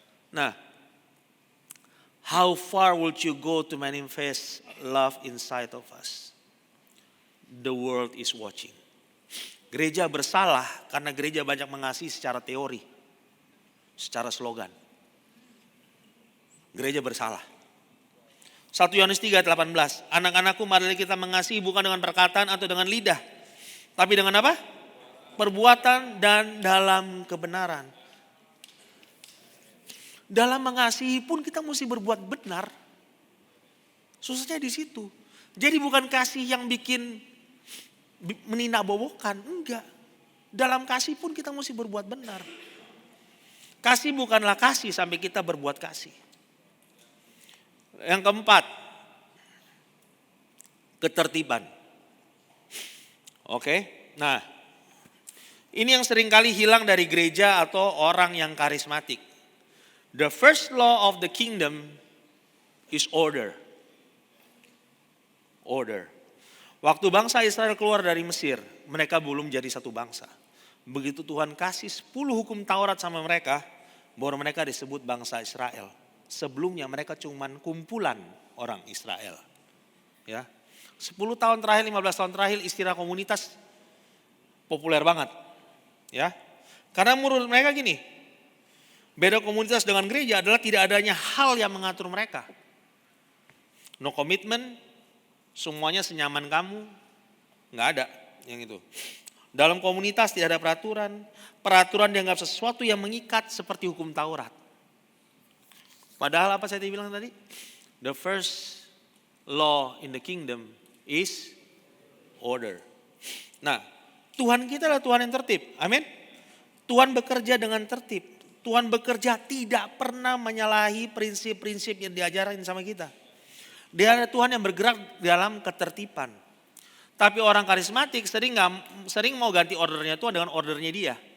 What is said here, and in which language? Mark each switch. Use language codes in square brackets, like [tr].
[en] Nah, how far would you go to manifest love inside of us? The world is watching. [id] Gereja bersalah karena gereja banyak mengasihi secara teori, secara slogan. Gereja bersalah. 1 Yohanes 3:18. Anak-anakku, marilah kita mengasihi bukan dengan perkataan atau dengan lidah, tapi dengan apa? Perbuatan dan dalam kebenaran. Dalam mengasihi pun kita mesti berbuat benar. Susahnya di situ. Jadi bukan kasih yang bikin menindakbobokan, enggak. Dalam kasih pun kita mesti berbuat benar. Kasih bukanlah kasih sampai kita berbuat kasih. Yang keempat, ketertiban. Oke, nah ini yang seringkali hilang dari gereja atau orang yang karismatik. [en] The first law of the kingdom is order. [id] Order. Waktu bangsa Israel keluar dari Mesir, mereka belum jadi satu bangsa. Begitu Tuhan kasih 10 hukum Taurat sama mereka, baru mereka disebut bangsa Israel. Sebelumnya mereka cuma kumpulan orang Israel. Ya. 10 tahun terakhir, 15 tahun terakhir istilah komunitas populer banget. Ya. Karena menurut mereka gini, Beda komunitas dengan gereja adalah tidak adanya hal yang mengatur mereka. [en] No commitment, [id] semuanya senyaman kamu, nggak ada yang itu. Dalam komunitas tidak ada peraturan. Peraturan dianggap sesuatu yang mengikat seperti hukum Taurat. Padahal apa saya bilang tadi? [en] The first law in the kingdom is order. [id] Nah, Tuhan kita adalah Tuhan yang tertib. Amin. Tuhan bekerja dengan tertib. Tuhan bekerja tidak pernah menyalahi prinsip-prinsip yang diajarin sama kita. Dia adalah Tuhan yang bergerak dalam ketertiban. Tapi orang karismatik sering mau ganti ordernya Tuhan dengan ordernya dia.